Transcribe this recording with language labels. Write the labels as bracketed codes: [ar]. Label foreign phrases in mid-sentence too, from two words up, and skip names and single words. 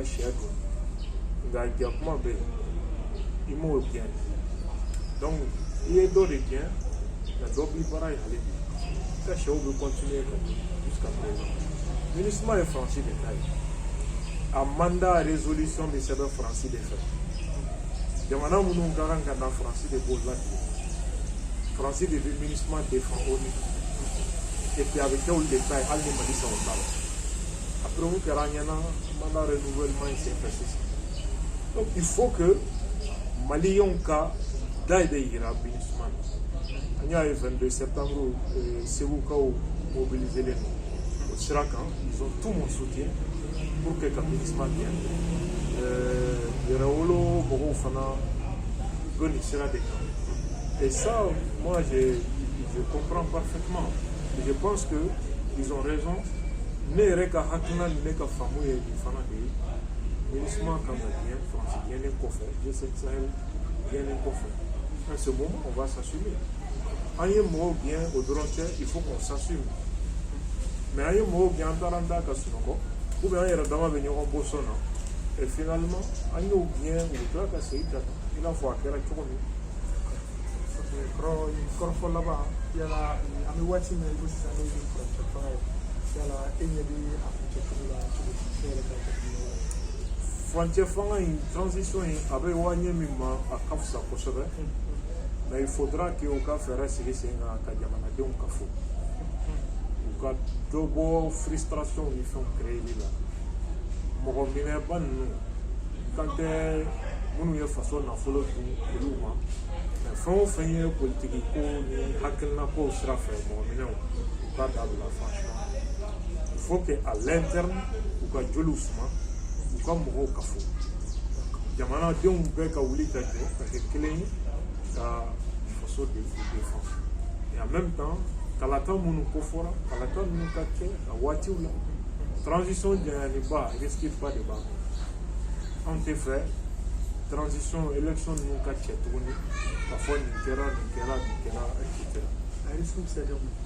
[bm] sɛ dun nka jakuma bɛ yen i m'o gɛn donc i ye dɔ de gɛn nka dɔ b'i baara ye hali bi i ka sɛw bɛ continuer ka dun [fr] jusqu'à présent [bm] MINUSMA ye faransi de ta ye a [fr] mandat résolution [bm] bɛ sɛbɛn faransi de fɛ jamana minnu ka kan ka na faransi de b'o latigɛ faransi de bɛ MINUSMA [fr] défend au niveau et puis [bm] a bɛ kɛ olu de ta ye hali ni Mali sago t'a la après mun kɛra an ɲɛna [fr] mandat renouvellement [bm] in senfɛ sisan [fr] donc il faut que [bm] maliyɛnw ka da de yira MINUSMA na an y'a ye 22 septembre segukaw mobiliselen don o sira kan [fr] ils ont tout mon soutien pour que [bm] ka MINUSMA gɛn yɛrɛwolo mɔgɔw fana bɛ nin sira [fr] de kan et ça moi je comprends parfaitement je pense que ils ont raison [bm] ne yɛrɛ ka hakilina ni ne ka faamu ye nin fana de ye MINUSMA kan ka gɛn faransi gɛnnen kɔfɛ G5 Sahel gɛnnen kɔfɛ [fr] à ce moment on va s'assumer [bm] an ye mɔgɔw gɛn o dɔrɔn tɛ [fr] il faut qu'on s'assume mais [bm] an ye mɔgɔw gɛn an taara an da ka sunɔgɔ [fr] ou bien [bm] an yɛrɛ dama bɛ ɲɔgɔn bɔ sɔn na [fr] et finalement [bm] an y'o gɛn u tila ka segin ka i n'a fɔ a kɛra cogo min kɔrɔfɔ laban yala an bɛ waati min na i ko sisan n'o ye furancɛ fanga ye yala e ɲɛ bɛ a kuncɛ cogo la cogo di ne yɛrɛ ka jateminɛ furancɛ fanga in transition in a bɛ wariɲɛ min ma a ka fisa kosɛbɛ [fr] mais il faudra que [bm] u ka fɛɛrɛ sigi sen kan ka jamanadenw kafo u ka dɔ bɔ frustration ni fɛnw créeli la mɔgɔ minɛba ninnu kan tɛ minnu ye faso nafolo dun olu ma mais fɛn o fɛn ye politiki ko ni hakilina kow sira fɛ mɔgɔ minɛw u ka dabila [fr] franchement il faut que à l'interne [bm] u ka joliw suma u ka mɔgɔw kafo jamanadenw bɛɛ ka wuli ka jɔ ka kɛ kelen ye ka faso de [fr] défend et en même temps [bm] kalata minnu kofɔra kalata minnu ka kɛ a waatiw la transition janyaniba risque ba de b'a kɔnɔ anw tɛ fɛ [fr] transition élection [bm] ninnu ka cɛ tuguni ka fɔ nin kɛra etc. a risque bɛ se ka kɛ